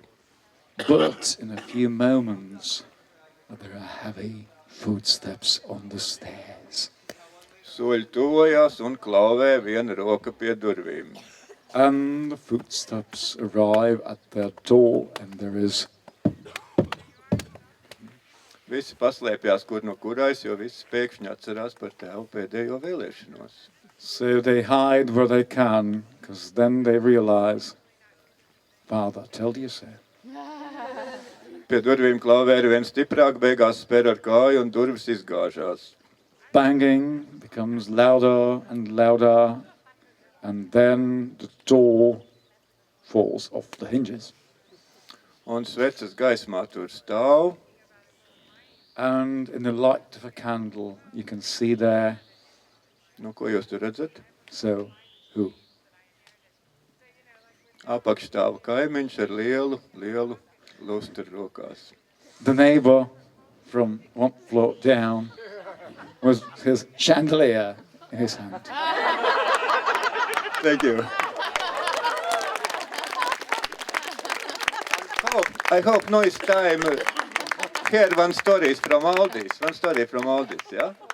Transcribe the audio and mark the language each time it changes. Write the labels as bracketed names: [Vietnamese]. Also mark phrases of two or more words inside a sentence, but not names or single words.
[English] But in a few moments, there are heavy footsteps on the stairs. [Latvian] Soļi tuvojās un klauvē viena roka pie durvīm. [English] And the footsteps arrive at their door, and there is [Latvian] Visi paslēpjās, kur no kurais, jo visi pēkšņi atcerās par tēvu pēdējo vēlēšanos. [English] so they hide where they can, because then they realize, Father told you so. [Latvian] Pie durvīm klauvē ir viens stiprāk, beigās spēr ar kāju un durvis izgāžās. [English] Banging becomes louder and louder, and then the door falls off the hinges. [Latvian] Un sveces gaismā tur stāv, [English] And in the light of a candle, you can see there, [Latvian] nu ko jūs tur redzat? [English] so who? [Latvian] Apakš stāv kaimiņš ar lielu lustru rokās. [English] The neighbor from one floor down with his chandelier in his hand. Thank you. I hope no it's time. Hear one story from Aldis. One story from Aldis, yeah?